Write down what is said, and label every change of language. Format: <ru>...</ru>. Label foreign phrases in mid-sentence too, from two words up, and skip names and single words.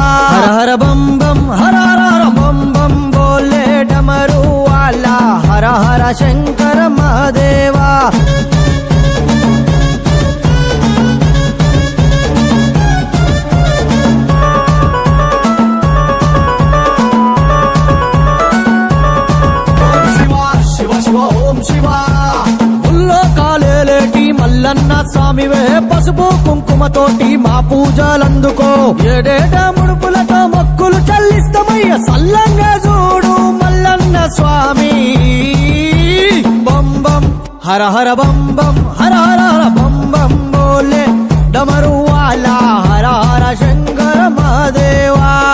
<hi>हर हर बम बम हर हर बम बम बोले डमरू वाला, हर हर शंकर महादेवा। शिवा शिवा ओम शिवा।</hi> <te>కాలేలేటి మల్లన్న స్వామివే, పసుపు కుంకుమతోటి మా పూజలందుకో, ఏడేటా ముడుపులతో మొక్కులు చెల్లిస్తమయ్య, సల్లంగా చూడు మల్లన్న స్వామి।</te> <hi>बम बम हर हर बम बम हर हर हर बम बम बोले डमरू वाला, हर हर शंकर महादेवा।</hi>